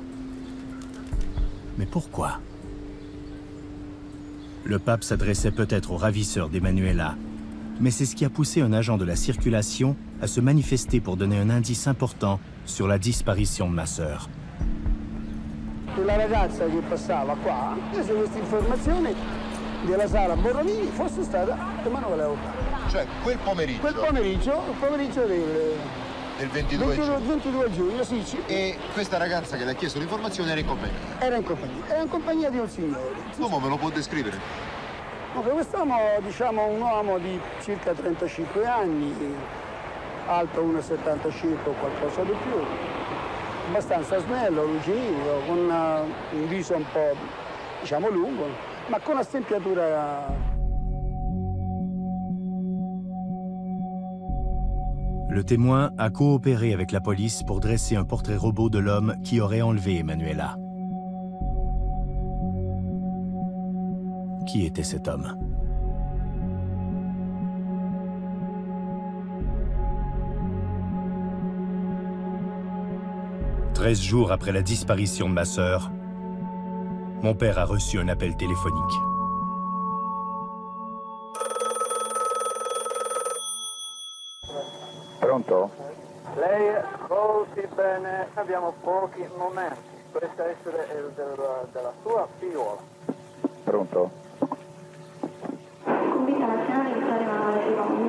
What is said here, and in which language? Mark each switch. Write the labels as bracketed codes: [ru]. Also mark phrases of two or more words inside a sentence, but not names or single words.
[fr] Mais pourquoi? Le pape s'adressait peut-être au ravisseur d'Emanuela, mais c'est ce qui a poussé un agent de la circulation à se manifester pour donner un indice important sur la disparition de ma sœur. [it] La ragazza che passava qua, prese questa informazione della sala Borromini, fosse stata Emanuela Orlandi. Cioè quel pomeriggio? Quel pomeriggio, il pomeriggio del 22 giugno, sì. E questa ragazza che le ha chiesto l'informazione era in compagnia? Era in compagnia di un signore. L'uomo me lo può descrivere? Quest'uomo, diciamo, un uomo di circa 35 anni, alto 1,70 circa o qualcosa di più, abbastanza snello, lucidino, con un viso un po', diciamo, lungo, ma con una stempiatura. [fr] Le témoin a coopéré avec la police pour dresser un portrait robot de l'homme qui aurait enlevé Emanuela. Qui était cet homme? « 13 jours après la disparition de ma sœur, mon père a reçu un appel téléphonique. [it] Pronto? Lei ascolti bene, abbiamo pochi momenti. Questa essere della sua figliola. Pronto? Convinta nazionale di fare una rivolta.